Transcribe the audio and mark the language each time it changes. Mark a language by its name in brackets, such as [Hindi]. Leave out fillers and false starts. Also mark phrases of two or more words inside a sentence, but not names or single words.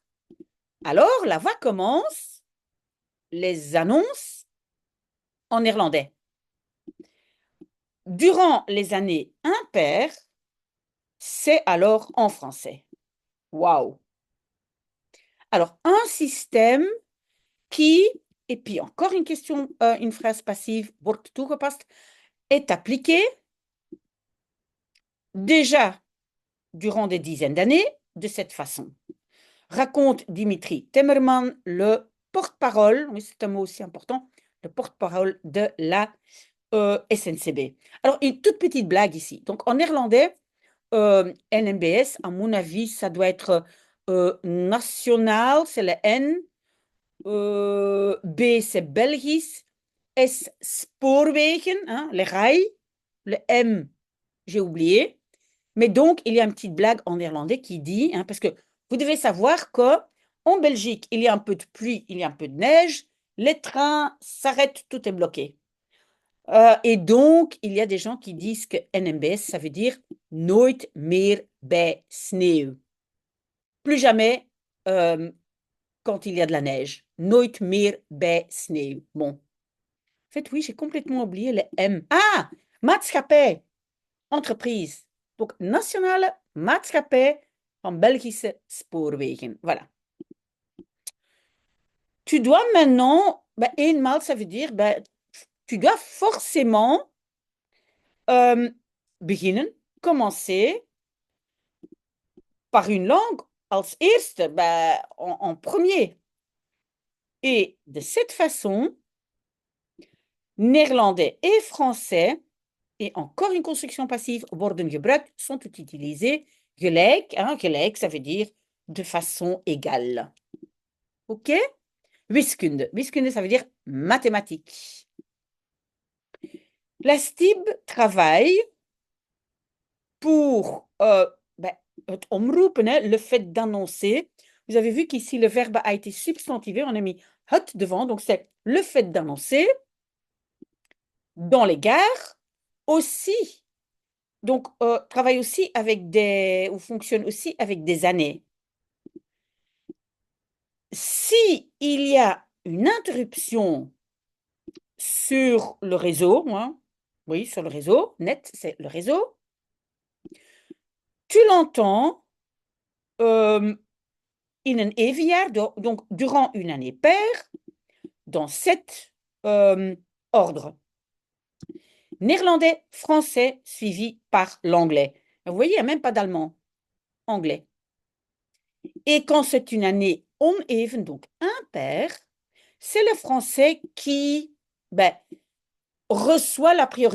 [French] Alors, la voix commence les annonces en néerlandais. Durant les années impaires, c'est alors en français. Waouh! Alors, un système qui, et puis encore une question, une phrase passive, [Dutch] wordt toegepast, [French] est appliqué déjà durant des dizaines d'années de cette façon. Raconte Dimitri Temmerman, le porte-parole, oui, c'est un mot aussi important, le porte-parole de la SNCB. Alors, une toute petite blague ici. Donc, en néerlandais, NMBS, à mon avis, ça doit être national, c'est le N, B, c'est Belgisch. S, spoorwegen, hein, les rails. Le M, j'ai oublié. Mais donc, il y a une petite blague en néerlandais qui dit, hein, parce que vous devez savoir que en Belgique, il y a un peu de pluie, il y a un peu de neige, les trains s'arrêtent, tout est bloqué. Et donc, il y a des gens qui disent que NMBS, ça veut dire [Dutch] Nooit meer bij sneeuw. [French] Plus jamais euh, quand il y a de la neige. [Dutch] Nooit meer bij sneeuw. [French] Bon. En fait, oui, j'ai complètement oublié le M. Ah! Maatschappij. Entreprise. Donc, Nationale Maatschappij van Belgische Spoorwegen. Voilà. Tu dois maintenant, ben, eenmaal, ça veut dire, ben, tu dois forcément beginnen, commencer par une langue [Dutch] als eerste, [French] ben, en premier. Et de cette façon, néerlandais et français, et encore une construction passive, [Dutch] worden gebruikt, [French] sont utilisés gelijk. Hein, gelijk, ça veut dire de façon égale. OK? Wiskunde. Wiskunde, ça veut dire mathématiques. La STIB travaille pour ben, [Dutch] het omroepen, [French] hein, le fait d'annoncer. Vous avez vu qu'ici, le verbe a été substantivé. On a mis het devant. Donc, c'est le fait d'annoncer dans les gares aussi. Donc, travaille aussi avec des, ou fonctionne aussi avec des années. Si il y a une interruption sur le réseau, hein, oui, sur le réseau, net, c'est le réseau, tu l'entends [Dutch] in een evenjaar, [French] donc durant une année paire, dans cet ordre. Néerlandais, français, suivi par l'anglais. Vous voyez, il n'y a même pas d'allemand. Anglais. Et quand c'est une année oneven, donc impair, c'est le français qui ben, reçoit la priorité.